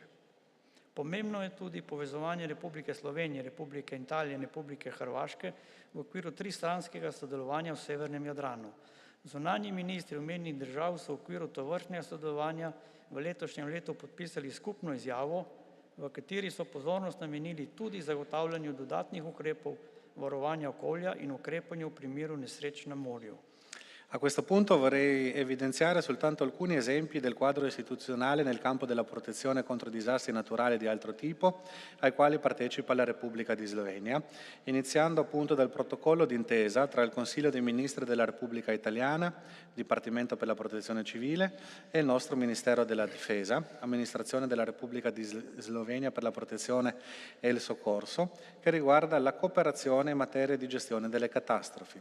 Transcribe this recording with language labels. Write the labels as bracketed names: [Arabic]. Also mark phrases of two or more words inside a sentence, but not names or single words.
[Slovenian] Pomembno je tudi povezovanje Republike Slovenije, Republike Italije in Republike Hrvaške v okviru tristranskega sodelovanja v Severnem Jadranu. Zunanji ministri omenjenih držav so v okviru tovrstnega sodelovanja v letošnjem letu podpisali skupno izjavo, v kateri so pozornost namenili tudi zagotavljanju dodatnih ukrepov varovanja okolja in ukrepanju v primeru nesreč na morju. [Italian] A questo punto vorrei evidenziare soltanto alcuni esempi del quadro istituzionale nel campo della protezione contro disastri naturali di altro tipo, ai quali partecipa la Repubblica di Slovenia, iniziando appunto dal protocollo d'intesa tra il Consiglio dei Ministri della Repubblica Italiana, Dipartimento per la Protezione Civile, e il nostro Ministero della Difesa, Amministrazione della Repubblica di Slovenia per la Protezione e il Soccorso, che riguarda la cooperazione in materia di gestione delle catastrofi.